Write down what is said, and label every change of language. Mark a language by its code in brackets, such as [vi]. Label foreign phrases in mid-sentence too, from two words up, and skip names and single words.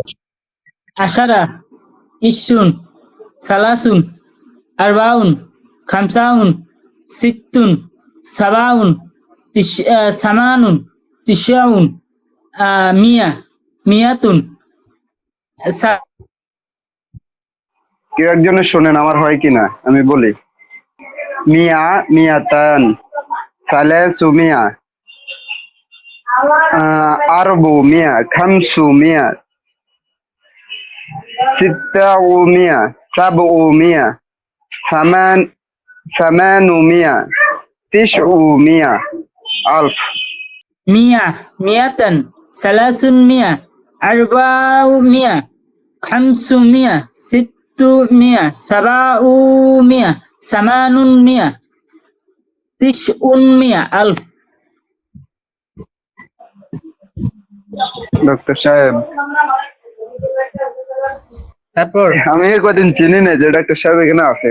[ar] عشرة، عشرون، ثلاثون، أربعون، خمسون، ستون، سبعون، ثمانون، تسعون، مئة، مئتان, [bn] কেউ একজনের শোনেন, আমার হয় কিনা আমি বলি। [ar] مئة، مئتان، ثلاث مئة، أربع مئة، خمس مئة، ست مئة، سبع مئة، ثماني مئة، تسع مئة، ألف. مئة، مئتان، ثلاث مئة، أربع مئة، خمس مئة، ست مئة، سبع مئة، ثماني مئة، تسع مئة، ألف. [bn] ডক্টর সাহেব, তারপর আমি এর কদিন চিনি না যে ডক্টর সাহেব এখানে আছে।